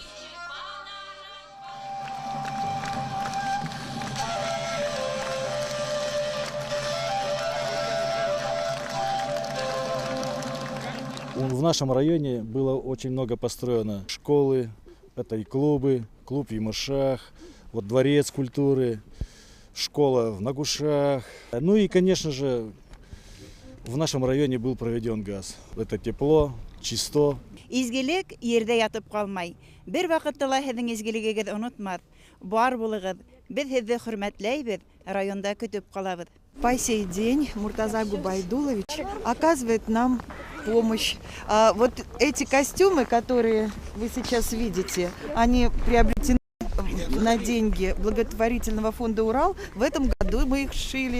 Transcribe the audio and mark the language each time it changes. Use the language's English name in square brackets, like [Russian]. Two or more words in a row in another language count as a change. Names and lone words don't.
[Russian] В нашем районе было очень много построено школы, это и клубы, клуб в Емышах, вот дворец культуры, школа в Нагушах. Ну и, конечно же, в нашем районе был проведен газ. Это тепло, чисто. [Tatar] Изгелек ерде ятып калмай. Бер вакытта һезнең изгелегегез онытмас. Бар булыгыз. Без һезне хөрмәтләйбез, районда көтеп калабыз. [Russian] По сей день Муртаза Губайдулович оказывает нам помощь. Вот эти костюмы, которые вы сейчас видите, они приобретены на деньги благотворительного фонда «Урал». В этом году мы их шили.